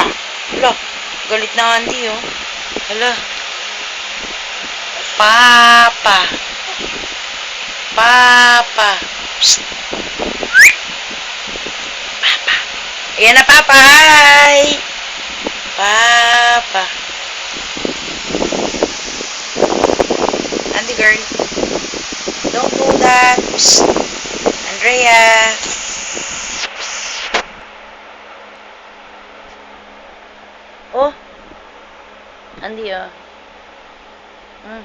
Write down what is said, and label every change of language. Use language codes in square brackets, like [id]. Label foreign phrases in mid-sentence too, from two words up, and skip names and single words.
[tl] Hala, galit na Andy, oh. Hala. Papa. Papa. Psst. Papa. Ayan na, Papa. [en] Hi. Papa. Andy girl. Don't do that. Psst. Andrea. Oh. Andy, oh.